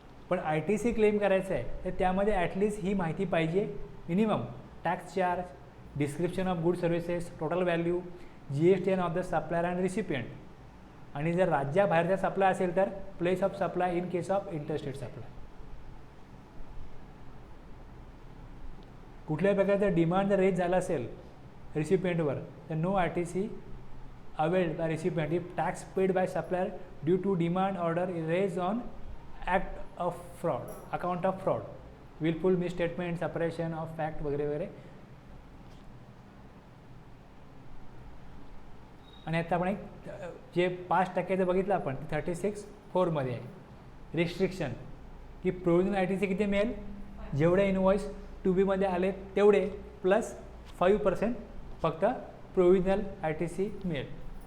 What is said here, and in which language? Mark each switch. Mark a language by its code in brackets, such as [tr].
[mr] पण ITC claim करायचं आहे तर त्यामध्ये ॲटलिस्ट ही माहिती पाहिजे. [en] Minimum tax charge, description of good services, total value, GST of the supplier and recipient. [mr] आणि जर राज्याबाहेरचा सप्लाय असेल तर [en] Place of supply in case of interstate supply. [mr] कुठल्याही प्रकारचं डिमांड जर रेज झाला असेल रिसिपियंटवर तर [en] no ITC availed by recipient if tax paid by supplier due to demand order is raised on act of fraud, account of fraud, willful misstatement, separation of fact [mr] वगैरे वगैरे. आणि आता आपण एक जे 5% बघितलं आपण 36(4) मध्ये आहे. रिस्ट्रिक्शन की प्रोव्हिजनल ITC किती मिळेल, जेवढे इनवॉइस टू बीमध्ये आले तेवढे प्लस 5% फक्त प्रोव्हिजनल ITC मिळेल.